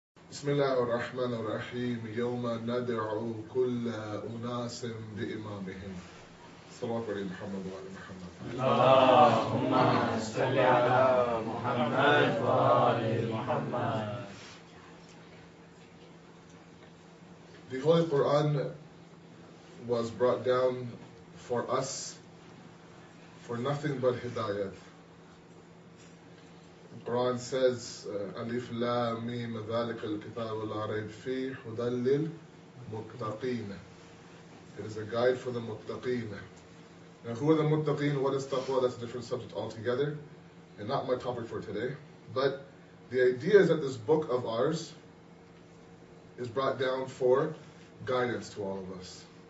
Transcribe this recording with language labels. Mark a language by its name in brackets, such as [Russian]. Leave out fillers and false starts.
[Arabic] بسم الله الرحمن الرحيم يوم ندعو كل أناس بإمامهم صلوات على محمد وعلى محمد اللهم صل على محمد وآل محمد. [English] The Holy Quran was brought down for us for nothing but hidayat. The Quran says, [Arabic] Alif Lam Mim ذَلِكَ الْكِتَابُ لَا رَيْبَ فِيهِ هُدًى لِلْمُتَّقِينَ. [English] It is a guide for the muttaqeen. Now, who are the muttaqeen? What is taqwa? That's a different subject altogether, and not my topic for today. But the idea is that this book of ours is brought down for guidance to all of us.